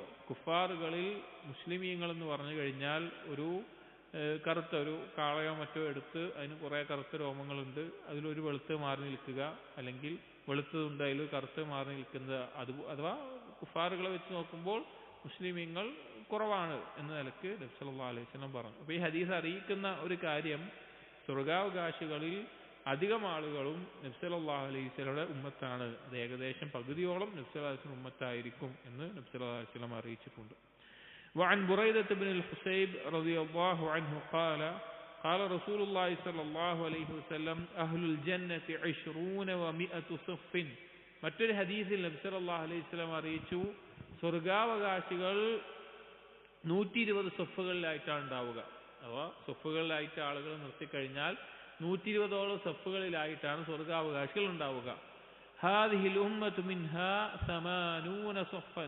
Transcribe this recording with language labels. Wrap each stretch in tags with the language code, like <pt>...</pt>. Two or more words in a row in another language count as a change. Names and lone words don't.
<ml>കുഫാറുകളിൽ മുസ്ലിമീങ്ങൾ എന്ന് പറഞ്ഞു കഴിഞ്ഞാൽ ഒരു കറുത്ത ഒരു കാളയോ മറ്റോ എടുത്ത് അതിന് കുറേ കറുത്ത രോമങ്ങളുണ്ട്, അതിലൊരു വെളുത്ത് മാറി നിൽക്കുക, അല്ലെങ്കിൽ വെളുത്തതുണ്ട് അതിൽ കറുത്ത് മാറി നിൽക്കുന്നത്, അഥവാ കുഫാറുകളെ വെച്ച് നോക്കുമ്പോൾ മുസ്ലിമീങ്ങൾ കുറവാണ് എന്ന നിലക്ക് നബി</ml> <ar>صلى الله عليه وسلم</ar> <ml>പറഞ്ഞു. അപ്പോൾ ഈ ഹദീസ് അറിയിക്കുന്ന ഒരു കാര്യം, സ്വർഗാവകാശികളിൽ അധികം ആളുകളും നബി</ml> <ar>صلى الله عليه وسلم</ar> <ml>ഉമ്മത്താണ്. അത് ഏകദേശം പകുതിയോളം നബി</ml> <ar>صلى الله عليه وسلم</ar> <ml>ഉമ്മത്തായിരിക്കും എന്ന് നബി</ml> <ar>صلى الله عليه وسلم</ar> <ml>അറിയിച്ചിട്ടുണ്ട്.</ml> <ar>وعن بريدة بن الحسيب رضي الله عنه قال قال رسول الله صلى الله عليه وسلم أهل الجنة 20 و100 صف.</ar> <ml>മറ്റൊരു ഹദീസിൽ നബി</ml> <ar>صلى الله عليه وسلم</ar> <ml>അറിയിച്ചു, സ്വർഗാവകാശികൾ 120 സഫുകളിലായിട്ടാണ് ഉണ്ടാവുക. അഥവാ സഫുകളിലായിട്ട് ആളുകൾ നിർത്തിക്കഴിഞ്ഞാൽ 120ഓളം സഫുകളിലായിട്ടാണ് സ്വർഗാവകാശികൾ ഉണ്ടാവുക.</ml> <ar>هذه الأمة منها 80 صفا.</ar>